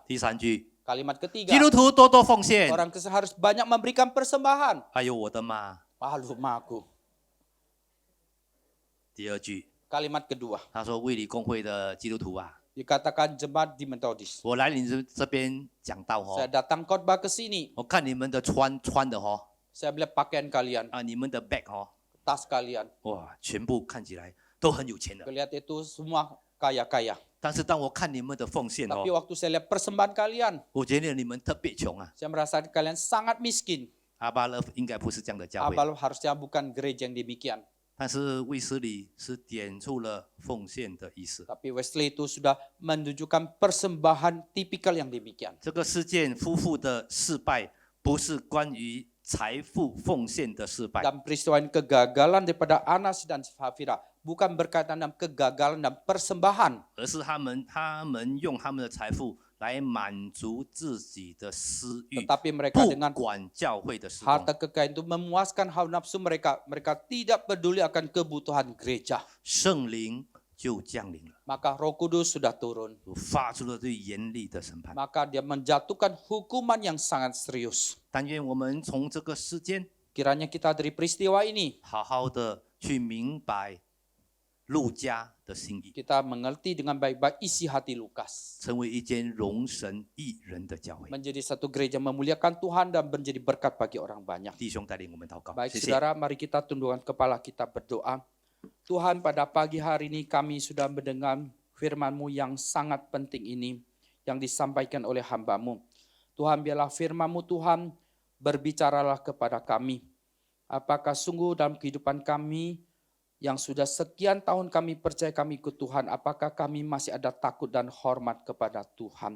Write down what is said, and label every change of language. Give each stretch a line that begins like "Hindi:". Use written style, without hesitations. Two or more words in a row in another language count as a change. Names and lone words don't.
Chinese: 第3句，
Indonesian: Kalimat ketiga.
Chinese: 基督徒多多奉献。
Indonesian: Orang Kristen harus banyak memberikan persembahan.
Chinese: 哎呦我的妈！
Indonesian: Malu aku.
Chinese: 第2句，
Indonesian: Kalimat kedua.
Chinese: 他说卫理公会的基督徒啊，
Indonesian: Dikatakan jemaat di Metodis.
Chinese: 我来你这边讲道
Indonesian: Saya 哦， datang khotbah ke sini.
Chinese: 我看你们的穿的哦，
Indonesian: Saya melihat pakaian kalian,
Chinese: 啊，你们的 bag 哦，
Indonesian: tas kalian.
Chinese: 哇，全部看起来都很有钱的。
Indonesian: Lihat itu semua kaya-kaya.
Chinese: 但是当我看你们的奉献哦
Indonesian: Tapi，waktu saya lihat persembahan kalian,
Chinese: 我觉得你们特别穷啊。
Indonesian: saya merasa kalian sangat miskin.
Chinese: 阿巴勒应该不是这样的教会，
Indonesian: Abal harusnya bukan gereja yang demikian.
Chinese: 但是卫斯理是点出了奉献的意思。
Indonesian: Tapi Wesley itu sudah menunjukkan persembahan tipikal yang demikian.
Chinese: 这个事件夫妇的失败，不是关于财富奉献的失败，
Indonesian: Dan peristiwa ini kegagalan daripada Anas dan Safira bukan berkaitan dengan kegagalan dan persembahan,
Chinese: 而是他们用他们的财富来满足自己的私欲，
Indonesian: tetapi mereka
Chinese: 不
Indonesian: dengan
Chinese: 管教会的事工。
Indonesian: harta kekayaan itu memuaskan hawa nafsu mereka. Mereka tidak peduli akan kebutuhan gereja.
Chinese: 圣灵就降临了，
Indonesian: Maka Roh Kudus sudah turun.
Chinese: 发出了最严厉的审判。
Indonesian: Maka dia menjatuhkan hukuman yang sangat serius.
Chinese: 但愿我们从这个事件
Indonesian: Kiranya kita dari peristiwa ini
Chinese: 好好的去明白路加的心意，
Indonesian: kita mengerti dengan baik-baik isi hati Lukas.
Chinese: 成为一间荣神益人的教会。
Indonesian: Menjadi satu gereja memuliakan Tuhan dan menjadi berkat bagi orang banyak.
Chinese: 弟兄带领我们祷告，
Indonesian: Baik
Chinese: 谢谢。
Indonesian: saudara, mari kita tundukkan kepala kita berdoa. Tuhan, pada pagi hari ini kami sudah mendengar firman-Mu yang sangat penting ini yang disampaikan oleh hamba-Mu. Tuhan, biarlah firman-Mu Tuhan berbicaralah kepada kami. Apakah sungguh dalam kehidupan kami yang sudah sekian tahun kami percaya kami ikut Tuhan, apakah kami masih ada takut dan hormat kepada Tuhan?